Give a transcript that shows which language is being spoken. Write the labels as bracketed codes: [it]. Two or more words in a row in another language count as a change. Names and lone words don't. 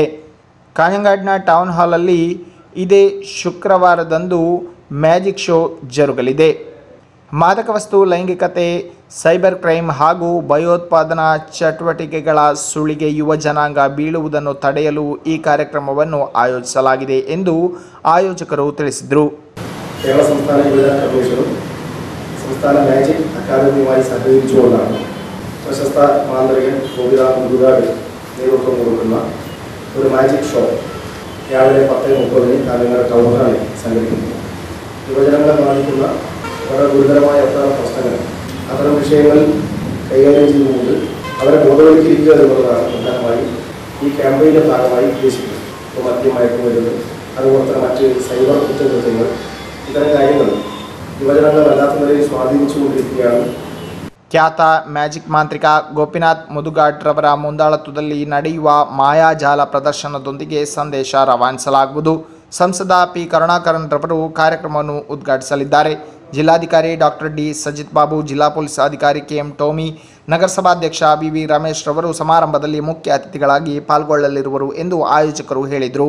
[kn] ಕಾಂಜಂಗಾಡ್ನ ಟೌನ್ ಹಾಲಲ್ಲಿ ಇದೇ ಶುಕ್ರವಾರದಂದು [en] magic show [kn] ಜರುಗಲಿದೆ. ಮಾದಕ ವಸ್ತು, ಲೈಂಗಿಕತೆ, [en] cyber crime [kn] ಹಾಗೂ ಭಯೋತ್ಪಾದನಾ ಚಟುವಟಿಕೆಗಳ ಸುಳಿಗೆ ಯುವ ಜನಾಂಗ ಬೀಳುವುದನ್ನು ತಡೆಯಲು ಈ ಕಾರ್ಯಕ್ರಮವನ್ನು ಆಯೋಜಿಸಲಾಗಿದೆ ಎಂದು ಆಯೋಜಕರು ತಿಳಿಸಿದರು. [ml] കേരള സംസ്ഥാന യുവജന കമ്മീഷനും സംസ്ഥാന മാജിക് അക്കാദമിയുമായി സഹകരിച്ചുകൊണ്ടാണ് പ്രശസ്ത മാന്ത്രികൻ ഗോപിനാഥ് മുതുകാട് നേതൃത്വം കൊടുക്കുന്ന ഒരു [en] magic show [ml] രാവിലെ 10:30 കാഞ്ഞങ്ങാട് ടൗൺ ഹാളിൽ സംഘടിപ്പിക്കുന്നു. യുവജനങ്ങളെ ബാധിക്കുന്ന വളരെ ഗുരുതരമായ അത്തരം പ്രശ്നങ്ങൾ, അത്തരം വിഷയങ്ങൾ കൈകാര്യം ചെയ്യുന്നത് അവരെ ബോധവൽക്കരിക്കുക എന്നുള്ളതാണ് പ്രധാനമായി ഈ ക്യാമ്പയിൻ്റെ ഭാഗമായി ഉദ്ദേശിക്കുന്നത്. ഇപ്പോൾ മദ്യമയക്കുമരുന്ന്, അതുപോലെ തന്നെ മറ്റ് സൈബർ കുറ്റകൃത്യങ്ങൾ, ഇത്തരം കാര്യങ്ങൾ യുവജനങ്ങളെ വല്ലാത്ത നിലയിൽ സ്വാധീനിച്ചുകൊണ്ടിരിക്കുകയാണ്. [kn] ಖ್ಯಾತ ಮ್ಯಾಜಿಕ್ ಮಾಂತ್ರಿಕ ಗೋಪಿನಾಥ್ ಮುದುಗಾಡ್ ರವರ ಮುಂದಾಳತ್ವದಲ್ಲಿ ನಡೆಯುವ ಮಾಯಾಜಾಲ ಪ್ರದರ್ಶನದೊಂದಿಗೆ ಸಂದೇಶ ರವಾನಿಸಲಾಗುವುದು. ಸಂಸದ ಪಿ ಕರುಣಾಕರನ್ ರವರು ಕಾರ್ಯಕ್ರಮವನ್ನು ಉದ್ಘಾಟಿಸಲಿದ್ದಾರೆ. ಜಿಲ್ಲಾಧಿಕಾರಿ ಡಾಕ್ಟರ್ ಡಿ ಸಜಿತ್ ಬಾಬು, ಜಿಲ್ಲಾ ಪೊಲೀಸ್ ಅಧಿಕಾರಿ ಕೆಎಂ ಟೋಮಿ, ನಗರಸಭಾಧ್ಯಕ್ಷ ಬಿವಿ ರಮೇಶ್ ರವರು ಸಮಾರಂಭದಲ್ಲಿ ಮುಖ್ಯ ಅತಿಥಿಗಳಾಗಿ ಪಾಲ್ಗೊಳ್ಳಲಿರುವರು ಎಂದು ಆಯೋಜಕರು ಹೇಳಿದರು.